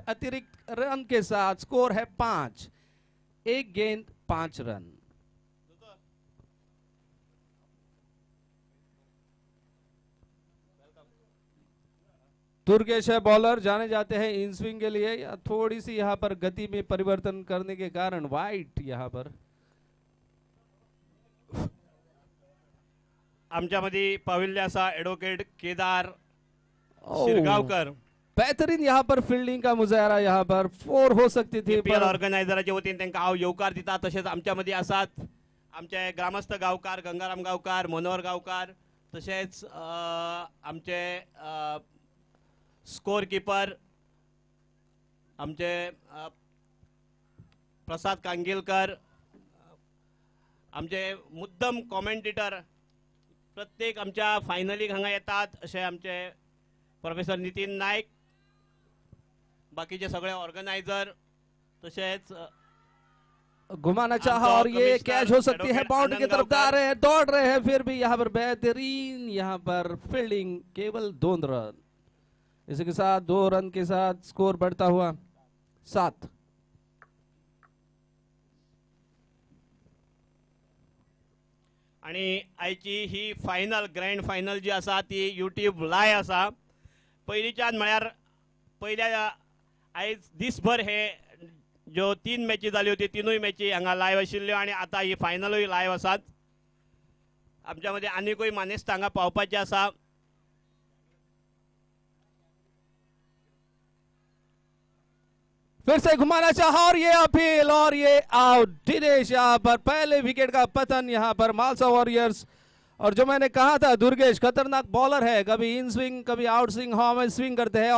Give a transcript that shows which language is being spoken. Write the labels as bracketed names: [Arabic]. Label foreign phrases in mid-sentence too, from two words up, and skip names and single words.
[Hindi] अतिरिक्त रन के साथ स्कोर है 5, 1 गेंद 5 रन। दुर्गेश है बॉलर, जाने जाते हैं [English] in swing [Hindi] के लिए। या थोड़ी सी यहां पर गति में परिवर्तन करने के कारण वाइट यहां पर। [Konkani] आमच्यामध्ये पाविल्य असा एडवोकेट केदार शिरगावकर। [Hindi] बेहतरीन यहाँ पर फील्डिंग का मुजाहरा, यहाँ पर 4 हो सकती थी। [Konkani] केपीएल ऑर्गनायझराच्या वतीन त्यांना हांव येवकार दिता। तसेच आमच्यामध्ये आसात आमचे ग्रामस्थ गावकार गंगाराम गावकार, मनोहर गावकार, तसेच आमचे [English] score keeper [Konkani] आमचे प्रसाद कांगेलकर, आमचे मुद्दम कॉमेंटेटर प्रत्येक आमच्या फायनलीक हांगा येतात असे आमचे प्रोफेसर नितीन नायक, बाकीचे सगळे ऑर्गनायझर, तसेच [Hindi] घुमाना चाहा और ये कैच हो सकती है। बाउंड्री की तरफ जा रहे हैं, दौड़ रहे हैं, फिर भी यहाँ पर बेहतरीन यहाँ पर फील्डिंग, केवल 2 रन। इसी के साथ 2 रन के साथ स्कोर बढ़ता हुआ 7। [Konkani] आणि आयची ही फायनल [English] grand final [Konkani] जी आसा ती [English] YouTube live [Konkani] आसा। पयलींच्यान म्हळ्यार पयल्या आयज दिसभर हे ज्यो 3 मॅची जाल्यो त्यो 3य मॅची हांगा लाईव्ह आशिल्ल्यो आणि आता ही फायनलूय लाईव्ह आसात। आमच्या मध्ये आनीकूय मानेस्त हांगा पावपाचे आसा। [Hindi] फिर से घुमाना चाहा और ये अपील और ये आउट। दिनेश यहाँ पर पहले विकेट का पतन यहाँ पर मालसा वॉरियर्स। और जो मैंने कहा था दुर्गेश खतरनाक बॉलर है, कभी [English] in swing [Hindi] कभी [English] out swing [Hindi] हवा में स्विंग करते हैं।